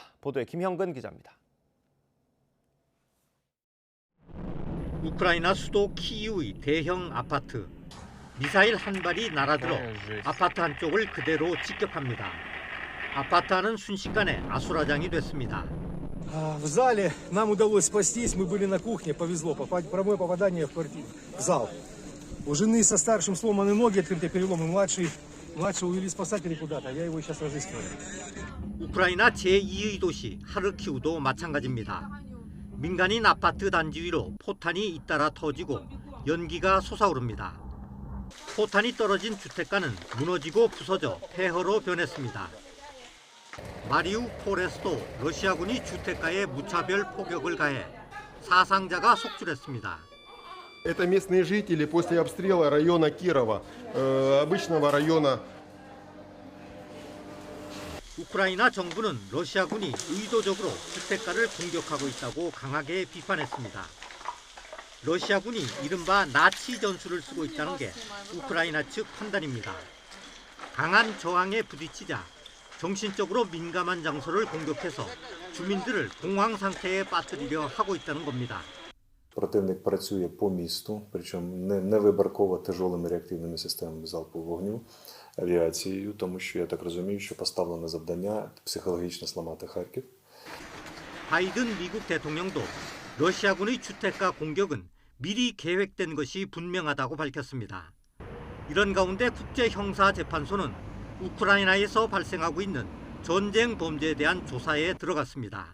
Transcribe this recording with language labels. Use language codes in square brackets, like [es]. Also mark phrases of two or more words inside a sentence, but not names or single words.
[ko] 보도에 김형근 기자입니다. 우크라이나 수도 키이우의 대형 아파트. 미사일 한 발이 날아들어 아파트 한쪽을 그대로 직격합니다. 아파트 안은 순식간에 아수라장이 됐습니다. [ru] В зале нам удалось спастись, мы были на кухне, повезло, прямое попадание в зал. У жены со старшим сломаны ноги, открытые переломы, младший увели спасатели куда-то, я его сейчас разыскиваю. [ko] 우크라이나 제2의 도시 하르키우도 마찬가지입니다. 민간인 아파트 단지 위로 포탄이 잇따라 터지고 연기가 솟아오릅니다. 포탄이 떨어진 주택가는 무너지고 부서져 폐허로 변했습니다. 마리우폴에서도 러시아군이 주택가에 무차별 폭격을 가해 사상자가 속출했습니다. [ru] Это местные жители после обстрела района Кирова, обычного района. [ko] 우크라이나 정부는 러시아군이 의도적으로 주택가를 공격하고 있다고 강하게 비판했습니다. 러시아군이 이른바 나치 전술을 쓰고 있다는 게 우크라이나 측 판단입니다. 강한 저항에 부딪히자 정신적으로 민감한 장소를 공격해서 주민들을 공황 상태에 빠뜨리려 하고 있다는 겁니다. [uk] Противник працює по місту, причому не вибірково тяжелими реактивними системами залпового вогню, авіацією, тому що я так розумію, що поставлене завдання психологічно зламати Харків. [ko] 바이든 미국 대통령도 러시아군의 주택가 공격은 미리 계획된 것이 분명하다고 밝혔습니다. 이런 가운데 국제형사재판소는 우크라이나에서 발생하고 있는 전쟁 범죄에 대한 조사에 들어갔습니다.